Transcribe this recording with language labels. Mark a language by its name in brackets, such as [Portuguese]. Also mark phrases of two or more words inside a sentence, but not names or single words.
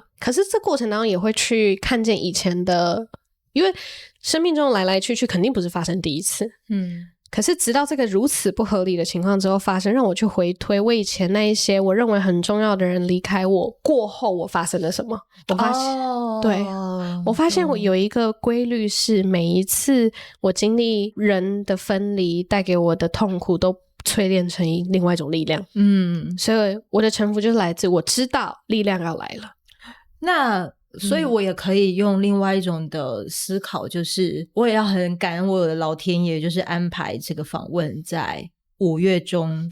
[Chinese] 可是這過程當中也會去看見以前的，因為生命中來來去去肯定不是發生第一次，可是直到這個如此不合理的情況之後發生，讓我去回推我以前那一些我認為很重要的人離開我過後，我發生了什麼。我發現對，我發現我有一個規律是，每一次我經歷人的分離帶給我的痛苦都淬煉成另外一種力量。所以我的臣服就是來自我知道力量要來了。那所以我也可以用另外一種的思考，就是我也要很感恩我的老天爺，就是安排這個訪問在5月中。